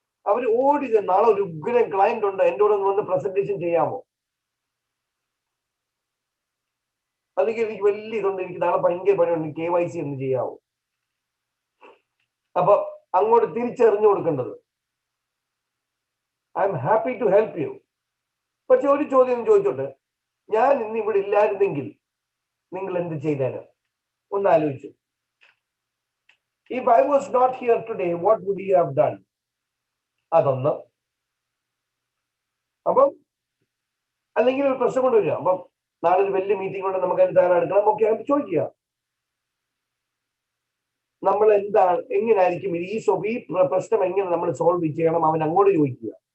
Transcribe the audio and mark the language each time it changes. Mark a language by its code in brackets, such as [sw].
[ml] അവർ ഓടി നാളെ ഒരു ഉഗ്രൻ ക്ലയന്റ് ഉണ്ട്, എൻ്റെ കൂടെ വന്ന് പ്രസന്റേഷൻ ചെയ്യാമോ, അല്ലെങ്കിൽ എനിക്ക് വലിയ ഇതുണ്ട്, എനിക്ക് നാളെ ഭയങ്കര പണിയുണ്ട്, KYC എന്ന് ചെയ്യാമോ. അപ്പൊ അങ്ങോട്ട് തിരിച്ചറിഞ്ഞു കൊടുക്കേണ്ടത് [en] I am happy to help you. [ml] പക്ഷെ ഒരു ചോദ്യം ചോദിച്ചോട്ടെ, ഞാൻ ഇന്ന് ഇവിടെ ഇല്ലായിരുന്നെങ്കിൽ നിങ്ങൾ എന്ത് ചെയ്തേനെ ഒന്ന് ആലോചിച്ചു. [en] If I was not here today, what would you have done? [ml] അതൊന്ന്. അപ്പം അല്ലെങ്കിൽ ഒരു പ്രശ്നം കൊണ്ടുവരിക. അപ്പം നാളെ ഒരു വലിയ മീറ്റിംഗ് കൊണ്ട് നമുക്ക് അതിന് തയ്യാറെടുക്കണം. ഓക്കെ, അത് ചോദിക്കുക. നമ്മൾ എന്താണ്, എങ്ങനെയായിരിക്കും ഈ പ്രശ്നം എങ്ങനെ നമ്മൾ സോൾവ് ചെയ്യണം, അവൻ അങ്ങോട്ട് ചോദിക്കുക.